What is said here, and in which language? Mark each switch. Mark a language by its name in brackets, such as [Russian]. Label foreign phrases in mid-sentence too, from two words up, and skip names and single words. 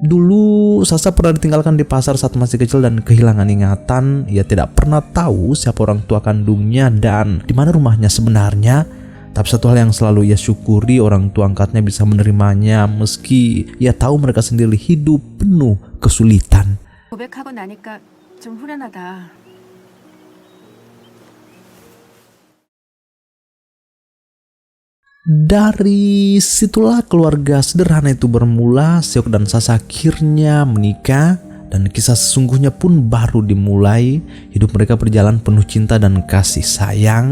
[Indonesian] Dulu Sasa pernah ditinggalkan di pasar saat masih kecil dan kehilangan ingatan. Ia tidak pernah tahu siapa orang tua kandungnya dan di mana rumahnya sebenarnya. Tapi satu hal yang selalu ia syukuri, orang tua angkatnya bisa menerimanya meski ia tahu mereka sendiri hidup penuh kesulitan. [Korean] 고백하고 나니까 좀 후련하다. [Indonesian] Dari situlah keluarga sederhana itu bermula. Seok dan Sasa akhirnya menikah dan kisah sesungguhnya pun baru dimulai. Hidup mereka berjalan penuh cinta dan kasih sayang.